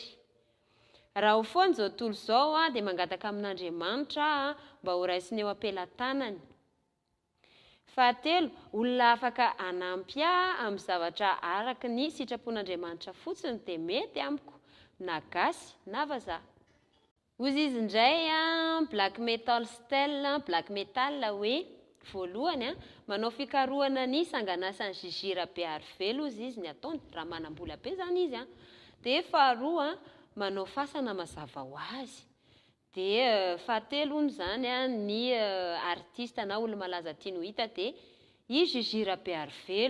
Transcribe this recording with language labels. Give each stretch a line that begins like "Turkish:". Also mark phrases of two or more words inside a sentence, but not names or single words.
Malagasy: Raha ho foana izao tontolo izao dia mangataka amin'Andriamanitra mba ho raisiny eo am-pelantanany. Fahatelo olona afaka hanampy amin'ny zavatra araka ny sitrapon'Andriamanitra fotsiny dia mety amiko na gasy na vazaha. Ozy izy indray
English: a black metal style, black metal
Malagasy: hoe voalohany a manao fikarohana ny sanganasany zizira be arivelo izy izy ny ataony raha manam-bola be zany izy a. De faharoa manao fasana mazava ho azy. De fahatelo hono zany a ny artiste na olo malaza tiany ho hita de i zizira be arivelo.